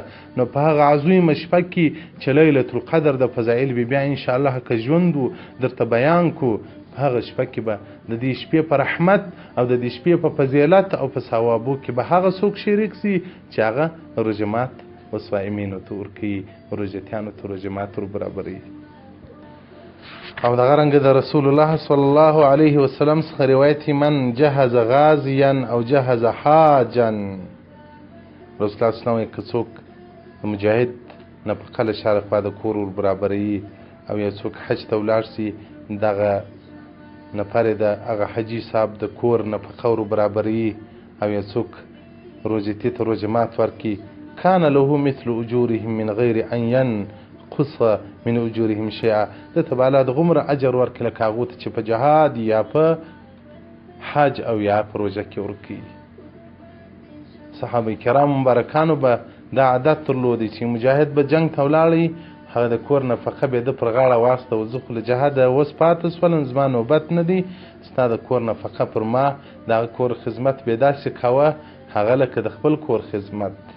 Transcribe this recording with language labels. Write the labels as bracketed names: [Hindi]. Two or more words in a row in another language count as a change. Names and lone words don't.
[Pashto] نو په هغه عظیمه شپه کې چې لیلة القدر د فضایل به بیا انشاءالله که ژوند و درته بیان کو، په هغه شپه کې به د دې شپې په رحمت او د دې شپې په فضیلت او په ثوابو کې به هغه څوک شریک سي چې هغه رجمات و صائمینو ته ورکوي، روژتیانو ته رجمات ور برابروي. او دغه رنګه د رسول الله [Arabic] صلی الله علیه وسلم [Pashto] څخه روایت [Arabic] من جهز غازیا او جهز حاجا [Pashto] رسول الله [Arabic] صلی الله علیه وسلم [Pashto] که څوک د مجاهد نفقه له شا لخوا د کور ور برابروي او یا څوک حج ته ولاړ سي دغه نفر د هغه حجي صاحب د کور نفقه ور برابروي او یا څوک روژتي ته روژه مات ورکړي [Arabic] کان له مثل اجورهم من غیر ان ينقص من اجورهم شیئا [Pashto] ده ته به الله د غومره اجر ورکړي لکه هغو ته چې په جهاد یا په حج او یا په روژه کې ورکوي صحابه کرام مبارکانو به دا عادت درلودی چې مجاهد به جنگ ته ولاړی هغه د کور نفقه به د پر غاړه واستوه زه خو له جهاده اوس پاته شولم زما نوبت نه دی ستا د کور نفقه پر ما دغه کور خدمت به یې داسې کوه هغه لکه د خپل کور خدمت